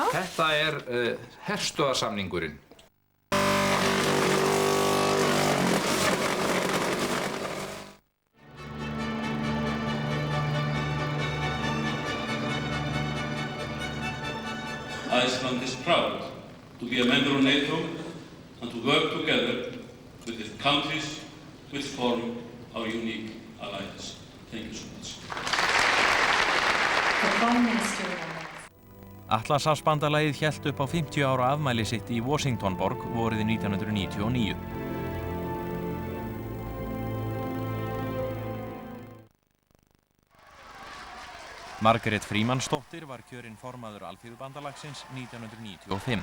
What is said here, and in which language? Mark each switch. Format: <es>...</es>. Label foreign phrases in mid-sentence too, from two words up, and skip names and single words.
<is>Þetta er herstöðarsamningurinn.</is> <en>Iceland is proud to be a member of NATO and to work together with the countries which form our unique alliance. Thank you so much.</en> <is>Atlantshafsbandalagið hélt upp á 50 ára afmæli sitt í Washingtonborg vorið 1999. Margrét Frímannsdóttir var kjörin formaður Alþýðubandalagsins 1995.</is>